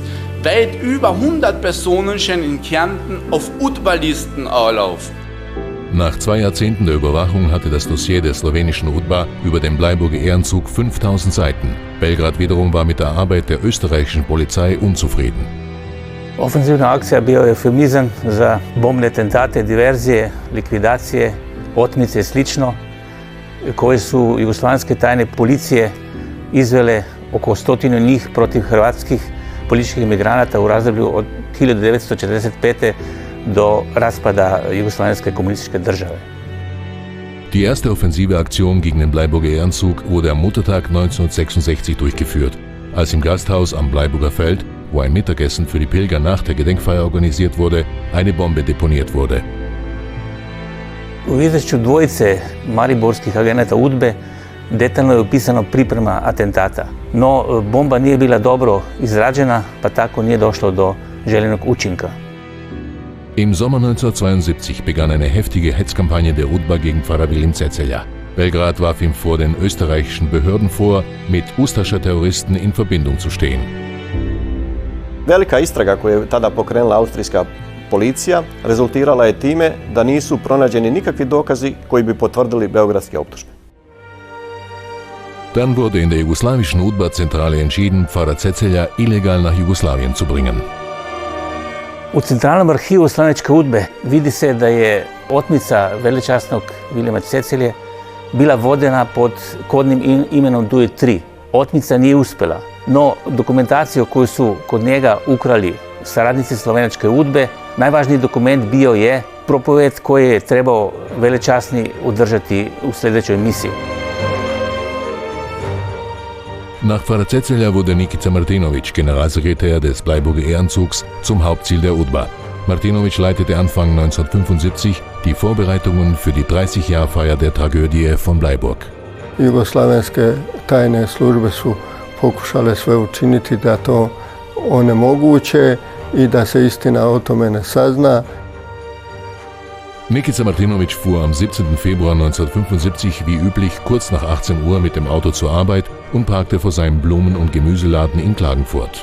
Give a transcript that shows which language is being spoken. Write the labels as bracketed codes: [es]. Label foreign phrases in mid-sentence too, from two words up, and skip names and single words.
[de] Weit über 100 Personen scheinen in Kärnten auf UDBA-Listen Anlauf. Nach 2 Jahrzehnten der Überwachung hatte das Dossier der slowenischen UDBA über den Bleiburger Ehrenzug 5000 Seiten. Belgrad wiederum war mit der Arbeit der österreichischen Polizei unzufrieden. [hr] Ofenzivna akcija bio je eufemizam za bombne atentate, diverzije, likvidacije, otmice i slično, koje su jugoslavenske tajne policije izvele oko 100 njih protiv hrvatskih političkih imigranata u razdoblju od 1945. do raspada jugoslavenske kommunističke države. [de] Die erste offensive Aktion gegen den Bleiburger Ehrenzug wurde am Muttertag 1966 durchgeführt, als im Gasthaus am Bleiburger Feld, wo ein Mittagessen für die Pilger nach der Gedenkfeier organisiert wurde, eine Bombe deponiert wurde. [hr] U izvješću dvojice mariborskih agenata UDBE detaljno je opisano priprema atentata, no bomba nije bila dobro izrađena, pa tako nije došlo do željenog učinka. [de] Im Sommer 1972 begann eine heftige Hetzkampagne der UDBA gegen Pfarrer Vilim Cecelja. Belgrad warf ihm vor, den österreichischen Behörden vor, mit Ustascha Terroristen in Verbindung zu stehen. [hr] Velika istraga koju je tada pokrenula austrijska policija rezultirala je time da nisu pronađeni nikakvi dokazi koji bi potvrdili beogradske optužbe. [de] Dann wurde in der jugoslawischen UDBA-Zentrale entschieden, Pfarrer Cecelja illegal nach Jugoslawien zu bringen. [hr] U centralnom arhivu sloveničke UDBE vidi se da je otmica velečasnog Vilima Cecelje bila vodena pod kodnim imenom Duje 3. Otmica nije uspjela, no dokumentaciju koju su kod njega ukrali saradnici slovenačke UDBE, najvažniji dokument bio je propoved koji je trebao velečasni održati u sljedećoj misiji. [de] Nach Pfarrer Cecelja wurde Nikica Martinović, Generalsekretär des Bleiburger Ehrenzugs, zum Hauptziel der UDBA. Martinović leitete Anfang 1975 die Vorbereitungen für die 30-Jahr-Feier der Tragödie von Bleiburg. [hr] Jugoslavenske tajne službe su pokušale sve učiniti da to onemoguće i da se istina o tome ne sazna. [de] Nikica Martinović fuhr am 17. Februar 1975 wie üblich kurz nach 18 Uhr mit dem Auto zur Arbeit und parkte vor seinem Blumen- und Gemüseladen in Klagenfurt.